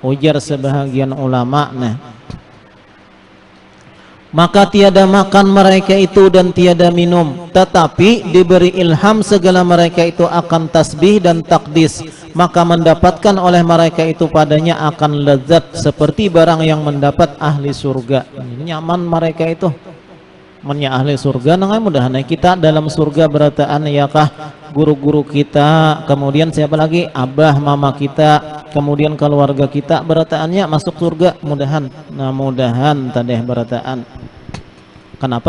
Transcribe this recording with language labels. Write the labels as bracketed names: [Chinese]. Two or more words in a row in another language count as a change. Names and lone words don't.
[Malay] Ujar sebahagian ulama, maka tiada makan mereka itu dan tiada minum, tetapi diberi ilham segala mereka itu akan tasbih dan takdis, maka mendapatkan oleh mereka itu padanya akan lezat seperti barang yang mendapat ahli surga. [Banjar] Nyaman mereka itu menya ahli surga. Nangai mudahan kita dalam surga berataan yakah guru-guru kita, kemudian siapa lagi, abah mama kita, kemudian keluarga kita berataannya masuk surga. Mudahan, nah mudahan tadeh berataan. [Indonesian] Kenapa?